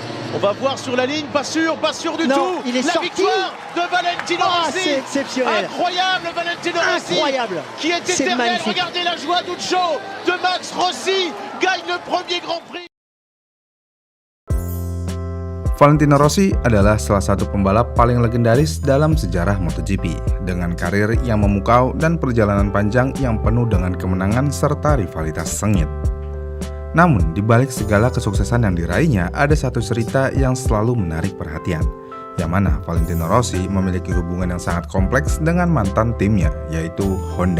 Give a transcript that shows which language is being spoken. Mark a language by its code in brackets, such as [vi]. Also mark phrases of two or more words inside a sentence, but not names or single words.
[fr] On va voir sur la ligne, pas sûr du tout. Il est la sorti. victoire de Valentino Rossi. C'est exceptionnel. Incroyable Valentino Rossi. Incroyable. Qui est éternel. Regardez la joie d'Uccio de Max Rossi. Gagne le premier Grand Prix. [id] Valentino Rossi adalah salah satu pembalap paling legendaris dalam sejarah MotoGP dengan karir yang memukau dan perjalanan panjang yang penuh dengan kemenangan serta rivalitas sengit. Namun, di balik segala kesuksesan yang diraihnya, ada satu cerita yang selalu menarik perhatian, yang mana Valentino Rossi memiliki hubungan yang sangat kompleks dengan mantan timnya, yaitu Honda.